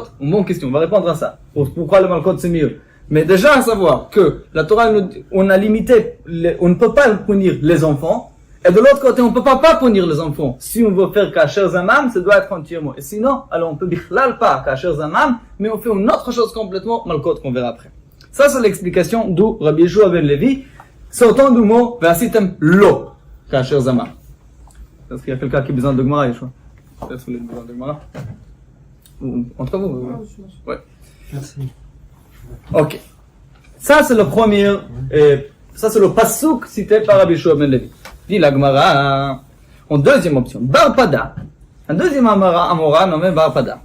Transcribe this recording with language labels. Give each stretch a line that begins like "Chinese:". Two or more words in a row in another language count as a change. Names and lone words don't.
French: Une bonne question, on va répondre à ça. Pourquoi le malkot c'est mieux? Mais déjà à savoir que la Torah, on a limité, on ne peut pas punir les enfants, et de l'autre côté, on ne peut pas punir les enfants. Si on veut faire
Hebrew: כאשר זמם,
French: ça doit être entièrement. Et sinon, alors on peut bichlal pas
Hebrew: כאשר זמם,
French: mais on fait une autre chose complètement malkot qu'on verra après. Ça, c'est l'explication d'où Rabbi Yeshua ben Levi, sortant du mot,
Hebrew: ועשיתם לו כאשר זמם.
French: Est-ce qu'il y a quelqu'un qui a besoin de Gemara, Yeshua? Est-ce que vous avez besoin de Gemara? Entre vous? Ouais. Merci. Ok. Ça, c'est le premier, ça, c'est le pasuk cité par Rabbi Yeshua ben Levi. Dit la Gemara, en deuxième option, Barpada, un deuxième Amora nommé Barpada.